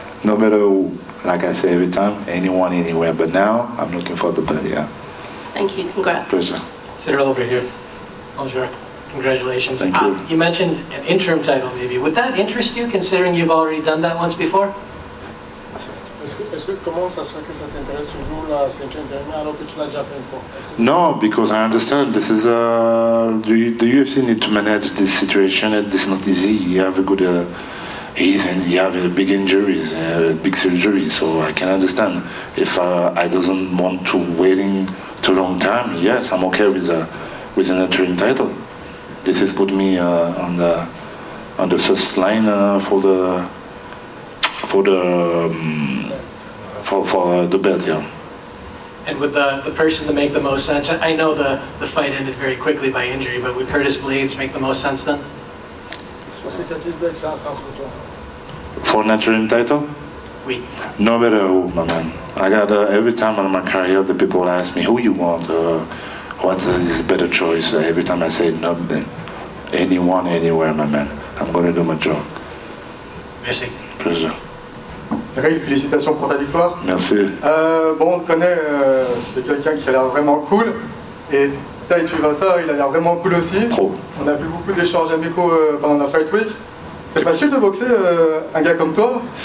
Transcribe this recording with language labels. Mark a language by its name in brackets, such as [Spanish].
[English] No matter who, like I say every time, anyone, anywhere. But now I'm looking for the belt. Yeah. Thank you. Congrats. Pleasure. Cyril over here. Bonjour. Congratulations. Thank you. You mentioned an interim title maybe. Would that interest you considering you've already done that once before? [French] Est-ce que comment ça se fait que ça t'intéresse toujours la ceinture intérimaire alors que tu l'as déjà fait une fois? [English] No, because I understand this is the UFC need to manage this situation. And this is not easy. You have a good you have big injuries, big surgeries. So I can understand if I doesn't want to waiting too long time. Yes, I'm okay with an interim title. This is put me on the first line for the belt, yeah. And would the person to make the most sense? I know the fight ended very quickly by injury, but would Curtis Blades make the most sense then? [French] Parce que Curtis Blades, c'est un sens pour toi. [English] For an interim title? [French] Oui. [English] No matter who, my man. I got every time in my career, the people ask me who you want, what is the better choice. Every time I say no, anyone, anywhere, my man. I'm going to do my job. [French] Merci. [English] Pleasure. [French] Cyril, félicitations pour ta victoire. Merci. Bon, on te connaît, t'es quelqu'un qui a l'air vraiment cool. Et Tai Tuivasa, il a l'air vraiment cool aussi. Trop. On a fait beaucoup d'échanges amicaux pendant la Fight Week. C'est facile de boxer un gars comme toi?